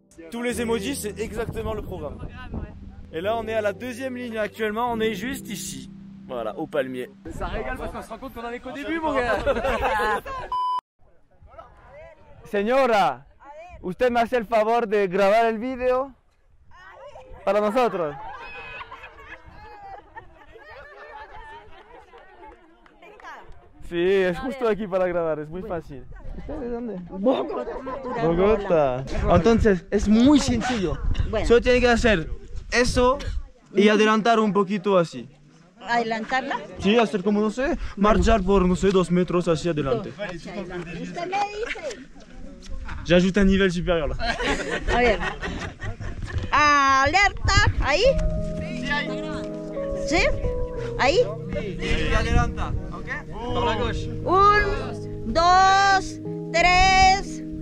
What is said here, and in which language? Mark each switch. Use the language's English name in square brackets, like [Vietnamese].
[French] Tous les emojis, c'est exactement le programme. Et là, on est à la deuxième ligne actuellement, on est juste ici. Voilà, au palmier. Ça régale parce qu'on se rend compte qu'on en est qu'au début, mon gars. [Spanish] Señora, ¿usted me hace el favor de grabar el video para nosotros? Sí, es justo aquí para grabar, es muy fácil. ¿Usted de dónde? Bogotá. Entonces, es muy sencillo. Bueno. Solo tiene que hacer eso y adelantar un poquito así. ¿Adelantarla? Sí, hacer como, no sé, marchar por, no sé, 2 metros hacia adelante. Usted me dice. [French] J'ajoute un nivel supérieur là. [Spanish] A ver. Alerta, ahí. ¿Sí? ¿Ahí? Y adelanta, ¿ok? Por [French] la gauche. [Spanish] 1, 2, 3.